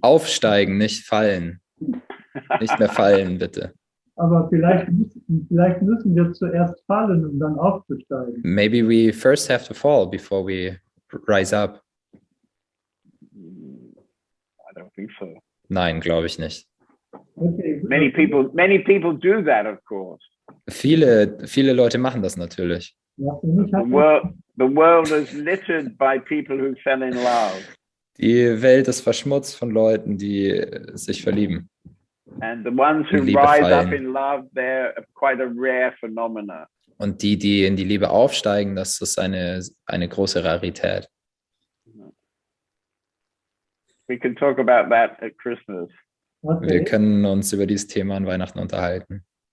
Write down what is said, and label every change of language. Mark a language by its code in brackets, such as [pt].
[de] Aufsteigen, nicht fallen. Nicht mehr fallen, bitte. Aber vielleicht müssen wir zuerst fallen, um dann aufzusteigen. [en] Maybe we first have to fall before we rise up. I don't think so. [de] Nein, glaube ich nicht. Okay. [en] Many people do that, of course. [de] Viele Leute machen das natürlich. Ja, für mich hat [en] The world is littered by people who fell in love. [de] Die Welt ist verschmutzt von Leuten, die sich verlieben. [en] And the ones who [de] In Liebe [en] rise up [de] fallen. [en] in love, they're quite a rare phenomena. [de] Und die in die Liebe aufsteigen, das ist eine große Rarität. [en] We can talk about that at Christmas. [de] Wir können uns über dieses Thema an Weihnachten unterhalten.